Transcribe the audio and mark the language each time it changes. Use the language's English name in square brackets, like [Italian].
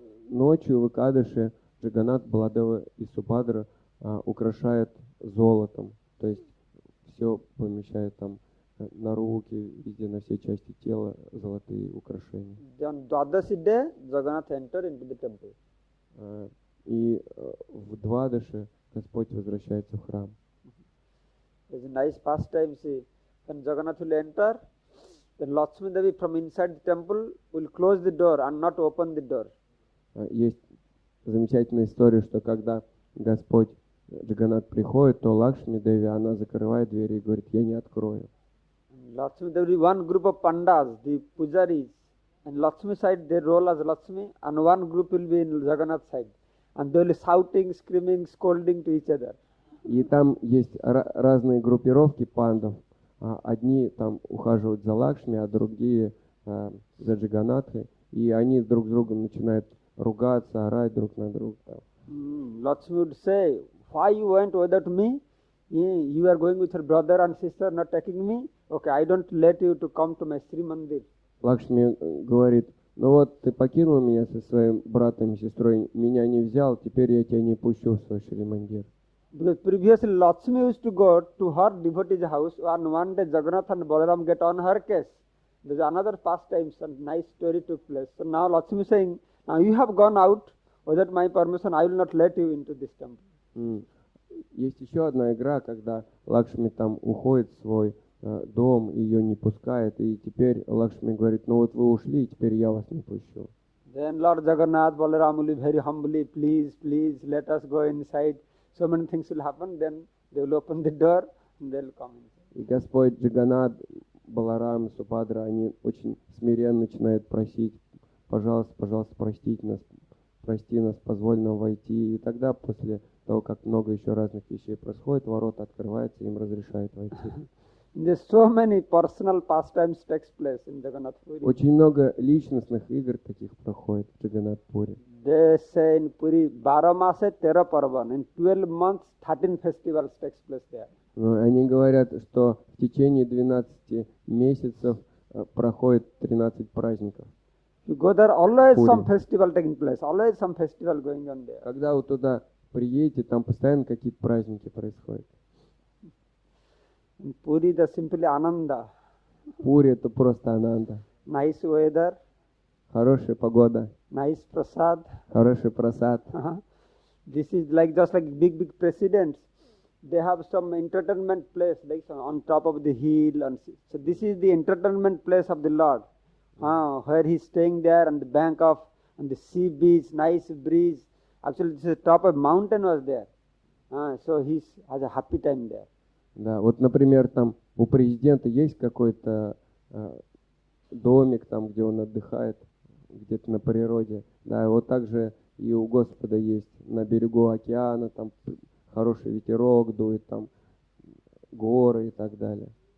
[Russian] Ночью в Экадыши Джаганат, Баладева и Субхадра украшает золотом. То есть все помещает там на руки, везде на все части тела золотые украшения. [English] On Dwadashi day, Jagannath entered into the temple. [Russian] И в Двадаши Господь возвращается в храм. [English] There's a nice pastime, see, when Jagannath will enter, then Lakshmi Devi from inside the temple will close the door and not open the door. [Russian] Есть замечательная история, что когда Господь Джаганнат приходит, то Лакшми Деви, она закрывает двери и говорит: я не открою. [English] Lakshmi Devi, one group of pandas, the pujaris, and Lakshmi side they roll as Lakshmi, and one group will be in Jagannath side, and they will be shouting, screaming, scolding to each other. [Russian] И там есть разные группировки пандов. Одни там ухаживают за Лакшми, а другие за Джаганатхой. И они друг с другом начинают ругаться, орать друг на друга. [English] Lakshmi would say, why you went without me? You are going with your brother and sister, not taking me? Okay, I don't let you to come to my Sri Mandir. [Russian] Лакшми говорит: ну вот ты покинул меня со своим братом и сестрой, меня не взял, теперь я тебя не пущу в свой Шри Мандир. [English] Because previously Lakshmi used to go to her devotee's house, and one day Jagannath and Balaram get on her case. There's another pastime, some nice story took place. So now Lakshmi is saying, now you have gone out, without my permission, I will not let you into this temple. [Russian] Есть еще одна игра, когда Лакшми там уходит в свой дом, ее не пускает, и теперь Лакшми говорит: ну вот вы ушли, теперь я вас не пущу. [English] Then Lord Jagannath, Balaram will be very humbly, please, please, let us go inside. So many things will happen, then they will open the door and they will come inside. [Russian] И Господь Джаганнат, Баларам, Субхадра, они очень смиренно начинают просить: пожалуйста, пожалуйста, прости нас, позволь нам войти. И тогда, после того, как много еще разных вещей происходит, ворота открываются, им разрешают войти. [English] There's so many personal pastimes takes place in Jagannath Puri. [Russian] Очень много личностных игр таких проходит в Джаганнат-Пури. [English] They say in Puri, [Odia] 12 mase 13 parvan. [English] In 12 months, 13 festivals takes place there. [Russian] Они говорят, что в течение 12 месяцев проходит 13 праздников. [English] You go there, always Puri. some festival taking place, always some festival going on there. [Russian] Когда вы туда приедете, там постоянно какие-то праздники происходят. [English] In Puri, the simply Ananda. [Russian] Пури — это просто ананда. [English] Nice weather, [Russian] Хорошая погода, [English] nice prasad. [Russian] хороший просад. [English] This is like just like big presidents. They have some entertainment place like on top of the hill. And so this is the entertainment place of the Lord. Where he's staying there on the bank of, on the sea beach, nice breeze. Actually, this is top of mountain was there. So he has a happy time there. [Russian] Да, вот, например, там у президента есть какой-то домик, там, где он отдыхает, где-то на природе. Да, и вот так же и у Господа есть на берегу океана, там хороший ветерок дует, там горы и так далее.